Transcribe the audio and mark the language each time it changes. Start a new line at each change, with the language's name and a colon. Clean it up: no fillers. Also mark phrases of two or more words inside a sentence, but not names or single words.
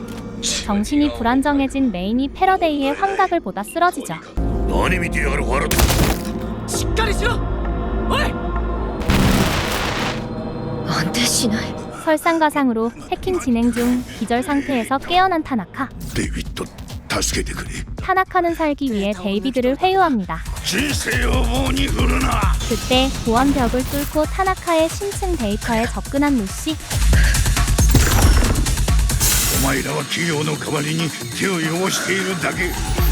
Korean: 정신이 불안정해진 메인이 패러데이의 환각을 보다 쓰러지죠.
Japanese: 何見てやがるワラトしっかりしろ。おい。安定しない
Korean: 설상가상으로 해킹 진행 중 기절 상태에서 깨어난 타나카.
Japanese: デイビッド助けてくれ
Korean: 타나카는 살기 위해 데이비드를 회유합니다.
Japanese: 人生を棒に振るな
Korean: 그때 보안 벽을 뚫고 타나카의 심층 데이터에 접근한 루시.
Japanese: お前らは企業の代わりに手を汚しているだけ